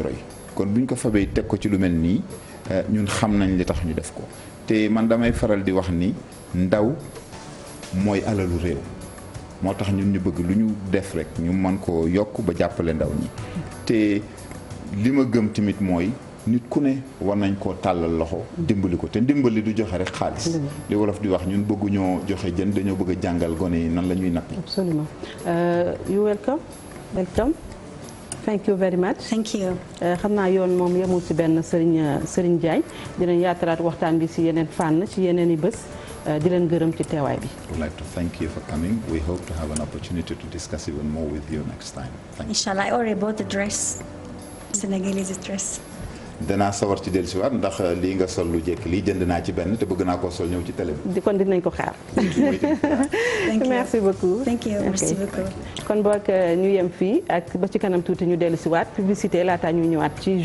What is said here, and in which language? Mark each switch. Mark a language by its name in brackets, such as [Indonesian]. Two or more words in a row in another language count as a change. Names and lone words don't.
[Wolof] roy kon bu ñu ko fabee teg ko ci lu mel nii ñun xam nañ li tax ñu def ko te man damay faral di wax ni ndaw mooy alalu réew moo tax ñun ñu bëgg lu ñu def rek ñu mën koo yokk ba jàppale ndaw ñi te li ma gëm tamit mooy nit ku ne war nañ koo tàllal loxo dimbali ko te dimbali du joxe rek xaalis li wolof di wax ñun bëgguñoo joxe jën dañoo bëgg a jàngal gone yi nan la ñuy nappi. [French] Absolument. [English] You welcome. Thank you very much. Thank you. [Wolof] xam naa yoon moom yemul ci benn Serigne Diagne dinañ yaatalaat waxtaan bi ci yeneen fànn ci yeneen i bés di leen gërëm ci teewaay bi. [English] I would like to thank you for coming. We hope to have an opportunity to discuss even more with you next time. Thank you. Inshallah, I already bought a dress, Senegalese dress. [Wolof] danaa sawar ci dellusiwaat ndax lii nga sol lu jekk lii jënd naa ci benn te bëgg naa koo sol ñëw ci télé bi. kon dinañ ko xaar. [French] merci beaucoup. [English] Thank you. [French] Merci beaucoup. [Wolof] kon boog ñu yem fii ak ba ci kanam tuuti ñu dellusiwaat publicité laata ñuy ñëwaat ci.